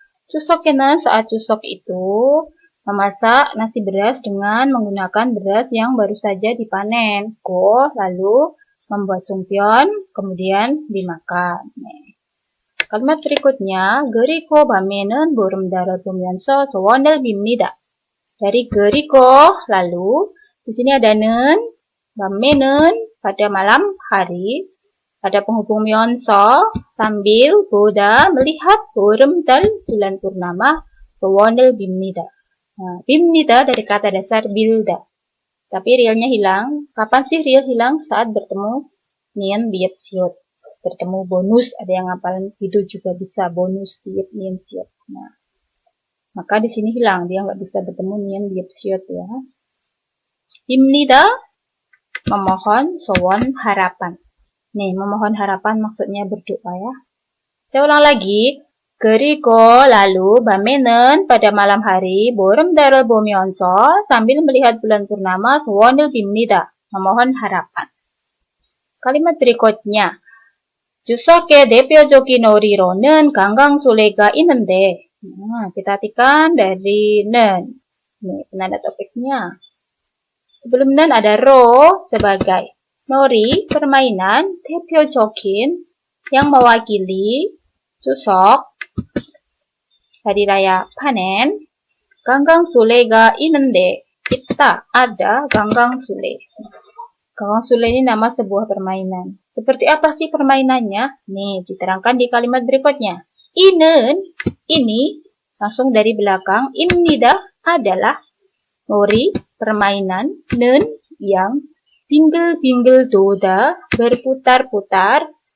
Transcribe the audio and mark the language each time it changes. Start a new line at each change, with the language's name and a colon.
Korean: 추석에는
Indonesian: saat Chuseok itu memasak nasi beras dengan menggunakan beras yang baru saja dipanen. Go, lalu membuat 송편, kemudian dimakan. Kalimat berikutnya,
Korean: 그리고 밤에는 보름달을 보면서 소원을 빕니다.
Indonesian: Dari 그리고, lalu, di sini ada 는, 밤에는, pada malam hari, ada penghubung 면서, sambil, 보다, melihat, 보름달, bulan purnama, 소원을 빕니다. Nah, 빕니다 dari kata dasar bilda. Tapi realnya hilang. Kapan sih real hilang? Saat bertemu nien biep siot. Bertemu bonus, ada yang ngapalin itu juga bisa bonus biep nien siot. Nah, maka di sini hilang, dia nggak bisa bertemu nien biep siot ya. 빕니다, memohon, sowan, harapan. Nih, memohon harapan maksudnya berdoa ya. Saya ulang lagi.
Korean: 그리고
Indonesian: lalu
Korean: 밤에는
Indonesian: pada malam hari
Korean: 보름달을 보면서
Indonesian: sambil melihat bulan purnama
Korean: 소원을 빕니다.
Indonesian: Memohon harapan. Kalimat berikutnya.
Korean: 추석의 대표적인 놀이로는 강강술래가 있는데.
Indonesian: Nah, kita artikan dari nen. Nih, penanda topiknya. Sebelum nen ada ro sebagai nori, permainan, 대표적인 yang mewakili Chuseok, hari raya panen.
Korean: 강강술래가 있는데,
Indonesian: kita ada 강강술래. 강강술래 ini nama sebuah permainan. Seperti apa sih permainannya? Nih, diterangkan di kalimat berikutnya. Inen, ini, langsung dari belakang. Ibnida adalah nori, permainan. Nen, yang. Binggel-binggel doda, berputar-putar.